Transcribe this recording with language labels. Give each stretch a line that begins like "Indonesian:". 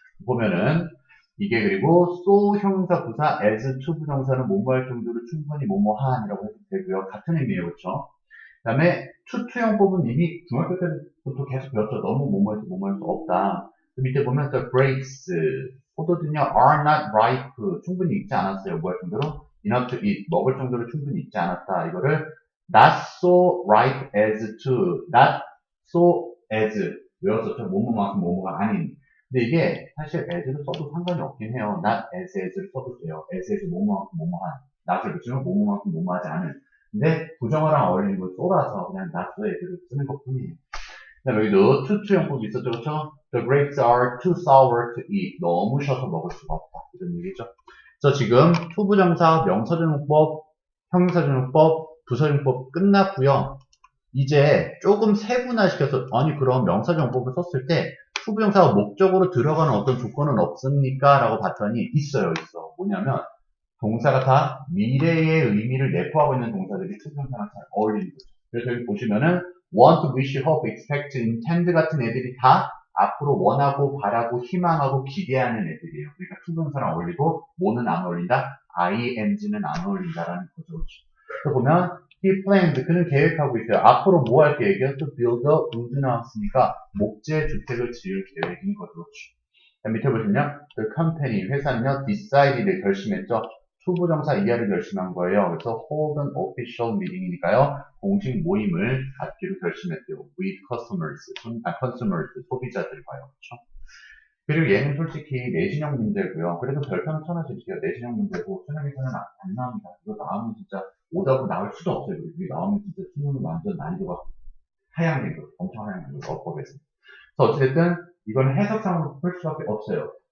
Korean: 보면은 이게 그리고
English: so 형용사 부사 as
Korean: 투부정사는 뭐뭐 할 정도로 충분히 뭐뭐 한이라고 해도 되고요. 같은 의미예요. 그렇죠? 그 다음에 투투형법은 이미 중학교 때부터 계속 배웠죠. 너무 뭐뭐해서 뭐뭐할 수 없다. 그 밑에 보면
English: the grapes,
Korean: 포도주는요
English: are not ripe,
Korean: 충분히 익지 않았어요. 뭐 할 정도로
English: enough to eat,
Korean: 먹을 정도로 충분히 익지 않았다. 이거를
English: not so ripe as to, not so as
Korean: 외웠었죠. 뭐뭐만큼 뭐뭐가 아닌. 근데 이게 사실 as를 써도 상관이 없긴 해요.
English: not as
Korean: 를 써도 돼요. as에서 뭐뭐만큼 뭐뭐한. not을 붙이면 뭐뭐만큼 뭐뭐하지 않은. 근데 부정어랑 어울리는 걸 쏘라서 그냥
English: not so as
Korean: 를 쓰는 것 뿐이에요. 그 다음에 여기도 투투형법이 있었죠. 그렇죠?
English: The grapes are too sour to eat.
Korean: 너무 셔서 먹을 수가 없다. 이런 얘기죠. 그래서 지금 투부정사, 명사전용법, 형용사전용법, 부사용법 끝났고요. 이제 조금 세분화시켜서 아니 그럼 명사정법을 썼을 때 투부정사가 목적으로 들어가는 어떤 조건은 없습니까? 라고 봤더니 있어요. 뭐냐면 동사가 다 미래의 의미를 내포하고 있는 동사들이 투부정사랑 잘 어울리는 거죠. 그래서 여기 보시면은
English: want, wish, hope, expect, intend
Korean: 같은 애들이 다 앞으로 원하고 바라고 희망하고 기대하는 애들이에요. 그러니까 투부정사랑 어울리고 뭐는 안 어울린다? ing는 안 어울린다라는 거죠. 그래서 보면
English: he planned,
Korean: 그는 계획하고 있어요. 앞으로 뭐 할 계획이요?
English: to build a wood naus
Korean: 니까 목재 주택을 지을 계획인 거죠. 밑에 보시면
English: the company,
Korean: 회사는요 decided, 결심했죠. 투부정사 이하를 결심한 거예요. 그래서
English: hold an official meeting
Korean: 이니까요. 공식 모임을 갖기로 결심했대요.
English: with customers, consumers,
Korean: 소비자들과요. 그렇죠? 그리고 얘는 솔직히 내신형 문제고요. 그래도 별표는 쳐놔드릴게요. 내신형 문제고 수능에서는 안 나옵니다. 이거 나오면 진짜 오답으로 나올 수도 없어요. 이게 나오면 진짜 수능은 완전 난이도가 하향된 거죠. 엄청 하향된 거죠. 어법에서. 그래서 어찌됐든 이거는 해석상으로 풀 수밖에 없어요.